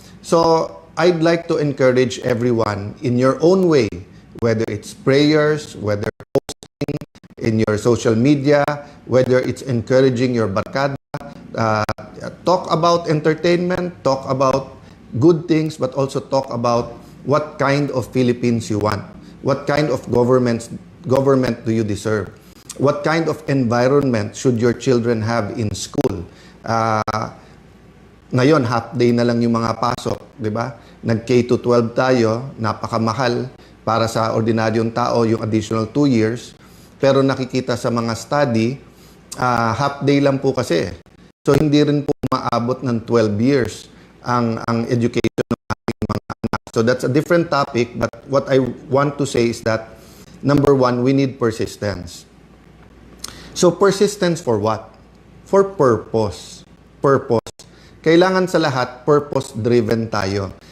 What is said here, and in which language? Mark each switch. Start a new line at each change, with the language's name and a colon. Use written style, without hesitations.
English: So, I'd like to encourage everyone in your own way, whether it's prayers, whether posting in your social media, whether it's encouraging your barkada, talk about entertainment, talk about good things, but also talk about what kind of Philippines you want. What kind of government do you deserve? What kind of environment should your children have in school?
Filipino: Ngayon, half day na lang yung mga pasok, di ba? Nag-K-12 tayo, napakamahal para sa ordinaryong tao yung
English: additional 2 years.
Filipino: pero nakikita sa mga study, half day lang po kasi. So hindi rin po maabot ng 12 years ang education ng ating mga anak.
English: So that's a different topic, but what I want to say is that number one, we need persistence. So persistence for what? For purpose. Purpose.
Filipino: Kailangan sa lahat, purpose-driven tayo.